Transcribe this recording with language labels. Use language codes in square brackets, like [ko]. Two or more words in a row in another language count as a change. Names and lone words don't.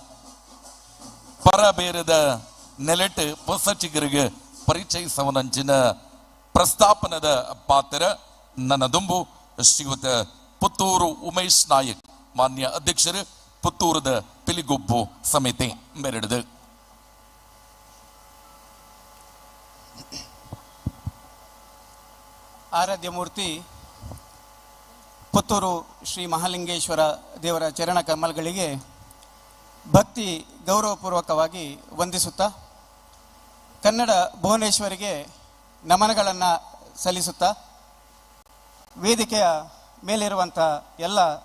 [tcy] ಪರಬೇರದ ನೆಲೆಟ್ ಪೊಸಚಿಗರಿಗೆ ಪರಿಚಯಿಸವನಂಚಿನ ಪ್ರಸ್ತಾಪನದ ಪಾತ್ರ ನನ್ನ ದುಂಬು ಶ್ರೀಯುತ ಪುತ್ತೂರು ಉಮೇಶ್ ನಾಯಕ್ ಮಾನ್ಯ ಅಧ್ಯಕ್ಷರು ಪುತ್ತೂರದ ಪಿಲಿಗೊಬ್ಬು ಸಮಿತಿ ಮೆರೆಡಿದು. [kn] ಆರಾಧ್ಯ ಮೂರ್ತಿ ಪುತ್ತೂರು ಶ್ರೀ ಮಹಾಲಿಂಗೇಶ್ವರ ದೇವರ ಚರಣ ಕಮಲಗಳಿಗೆ ಭಕ್ತಿ ಗೌರವಪೂರ್ವಕವಾಗಿ ವಂದಿಸುತ್ತಾ ಕನ್ನಡ ಭುವನೇಶ್ವರಿಗೆ ನಮನಗಳನ್ನು ಸಲ್ಲಿಸುತ್ತಾ ವೇದಿಕೆಯ ಮೇಲಿರುವಂಥ ಎಲ್ಲ